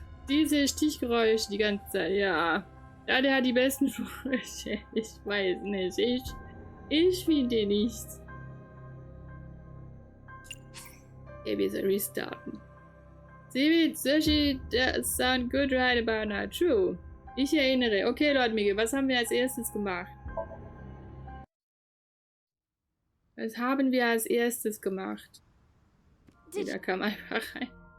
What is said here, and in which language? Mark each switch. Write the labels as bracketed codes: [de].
[de] Diese Stichgeräusche die ganze Zeit, ja. Ja, der hat die besten Sprüche. Ich weiß nicht. Ich finde ihn nicht. Okay, wir sollen restarten. [en] See, Sushi, that sound good right about now. True. [de] Ich erinnere. Okay, Lord Miguel, was haben wir als erstes gemacht? Was haben wir als erstes gemacht? Okay, da kam einfach rein.